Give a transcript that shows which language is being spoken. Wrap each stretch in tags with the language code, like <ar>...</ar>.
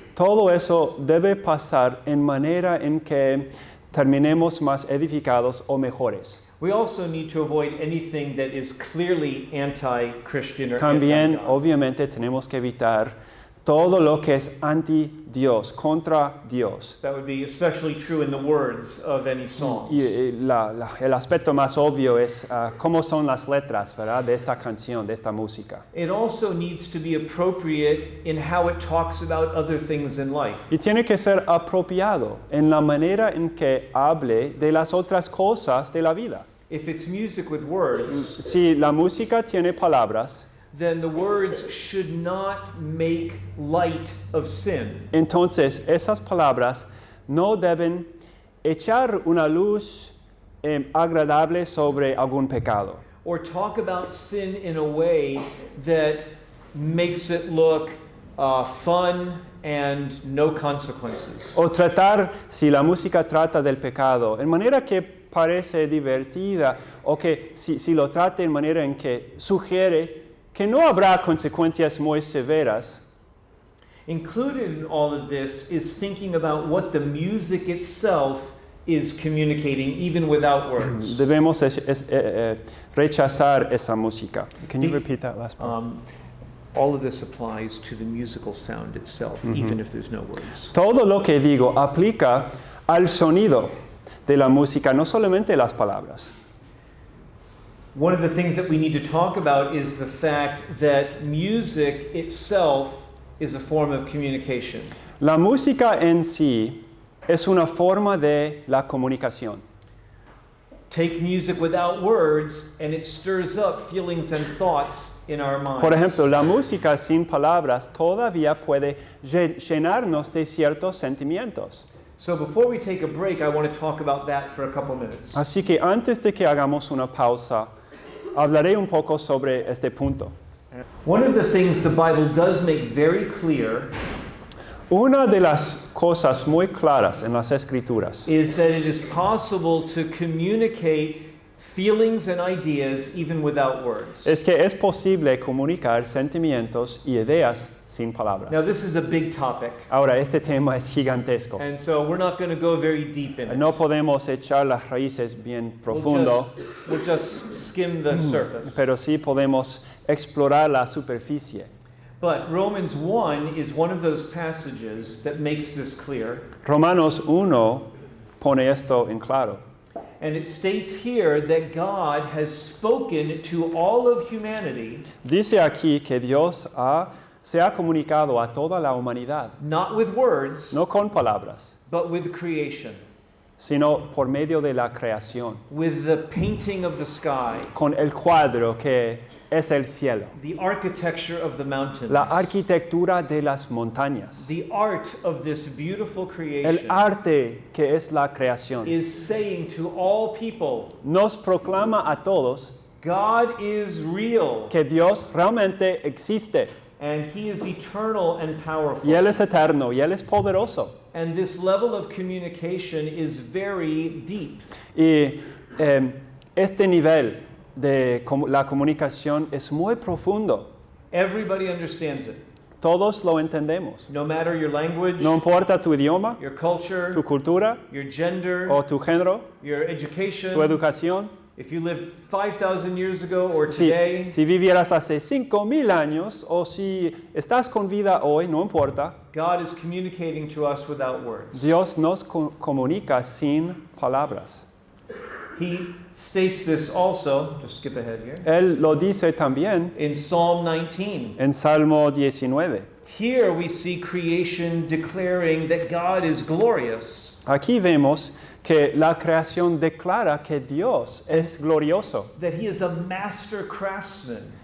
<es>todo eso debe pasar en manera en que terminemos más edificados o mejores.</es> <en>We also need to avoid anything that is clearly anti-Christian or</en> <es>También,</es> <en>anti-God.</en> <es>obviamente, tenemos que evitar todo lo que es anti-Dios, contra Dios.</es> <en>That would be especially true in the words of any songs.</en> <es>Y el aspecto más obvio es cómo son las letras, ¿verdad?, de esta canción, de esta música.</es> <en>It also needs to be appropriate in how it talks about other things in life.</en> <es>Y tiene que ser apropiado en la manera en que hable de las otras cosas de la vida.</es> <en>If it's music with words,</en> <es>Si la música tiene palabras,</es> <en>then the words should not make light of sin.</en> <es>entonces esas palabras no deben echar una luz agradable sobre algún pecado.</es> <en>Or talk about sin in a way that makes it look fun and no consequences.</en> <es>O tratar, si la música trata del pecado, en manera que parece divertida, o que si lo trata en manera en que sugiere que no habrá consecuencias muy severas.</es> <en>Included in all of this is thinking about what the music itself is communicating, even without words.</en> <es>Debemos rechazar esa música.</es> <en>Can you The- repeat that last part? All of this applies to the musical sound itself, even if there's no words.</en> <es>Todo lo que digo aplica al sonido de la música, no solamente las palabras.</es> <en>One of the things that we need to talk about is the fact that music itself is a form of communication.</en> <es>La música en sí es una forma de la comunicación.</es> <en>Take music without words, and it stirs up feelings and thoughts in our minds.</en> <es>Por ejemplo, la música sin palabras todavía puede llenarnos de ciertos sentimientos.</es> <en>So before we take a break, I want to talk about that for a couple minutes.</en> <es>Así que antes de que hagamos una pausa, hablaré un poco sobre este punto.</es> <en>One of the things the Bible does make very clear</en> <es>Una de las cosas muy claras en las Escrituras</es> <en>is that it is possible to communicate feelings and ideas even without words.</en> <es>es que es posible comunicar sentimientos y ideas sin palabras.</es> <en>Now, this is a big topic,</en> <es>Ahora, este tema es gigantesco.</es> <en>and so we're not going to go very deep in it.</en> <es>No podemos echar las raíces bien profundo,</es> <en>We'll just skim the surface.</en> <es>pero sí podemos explorar la superficie.</es> <en>But Romans 1 is one of those passages that makes this clear.</en> <es>Romanos 1 pone esto en claro.</es> <en>And it states here that God has spoken to all of humanity,</en> <es>Dice aquí que Dios se ha comunicado a toda la humanidad,</es> <en>not with words,</en> <es>no con palabras,</es> <en>but with creation,</en> <es>sino por medio de la creación,</es> <en>with the painting of the sky,</en> <es>con el cuadro que es el cielo,</es> <en>the architecture of the mountains,</en> <es>la arquitectura de las montañas,</es> <en>the art of this beautiful</en> <es>el</es> <en>creation</en> <es>arte que es la creación.</es> <en>is saying to all people,</en> <es>Nos proclama a todos</es> <en>God is real,</en> <es>que Dios realmente existe,</es> <en>and He is eternal and powerful.</en> <es>y Él es eterno, y Él es poderoso.</es> <en>And this level of communication is very deep.</en> <es>Y este nivel de la comunicación es muy profundo.</es> <en>Everybody understands it.</en> <es>Todos lo entendemos.</es> <en>No matter your language,</en> <es>No importa tu idioma,</es> <en>your culture,</en> <es>tu cultura</es> <en>your gender,</en> <es>o tu género,</es> <en>your education,</en> <es>tu educación.</es> <en>if you lived 5,000 years ago or</en> <es>Si,</es> <en>today,</en> <es>si vivieras hace 5,000 años o si estás con vida hoy, no importa,</es> <en>God is communicating to us without words.</en> <es>Dios nos comunica sin palabras.</es> <en>He states this also, just skip ahead here,</en> <es>Él lo dice también</es> <en>in Psalm 19.</en> <es>en Salmo 19.</es> <en>Here we see creation declaring that God is glorious,</en> <es>Aquí vemos que la creación declara que Dios es glorioso,</es> <en>that he is a master craftsman,</en>